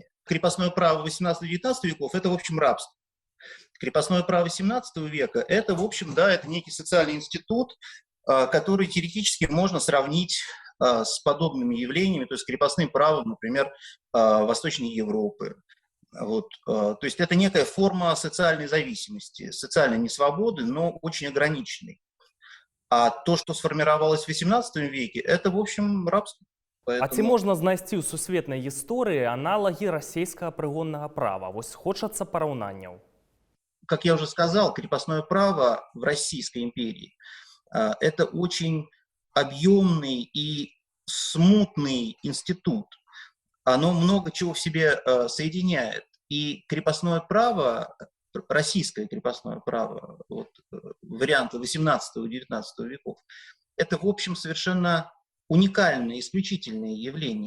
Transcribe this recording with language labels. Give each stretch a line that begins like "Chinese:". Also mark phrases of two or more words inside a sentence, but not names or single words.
Russian: Крепостное право 18-19 веков – это, в общем, рабство. Крепостное право 17 века – это, в общем, да, это некий социальный институт, который теоретически можно сравнить с подобными явлениями, то есть крепостным правом, например, Восточной Европы. Вот. То есть это некая форма социальной зависимости, социальной несвободы, но очень ограниченной. А то, что сформировалось в 18 веке, это, в общем, рабство.
Belarusian: А ці можна знайсці ў сусветнай гісторыі аналагі расійскага прыгоннага права? Вось хочацца параўнанняў.
Russian: Как я уже сказал, крепостное право в Российской империи – это очень объемный и смутный институт. Оно много чего в себе соединяет. И крепостное право, российское крепостное право, вот, варианты 18-19 веков, это, в общем, совершенно уникальное, исключительное явление.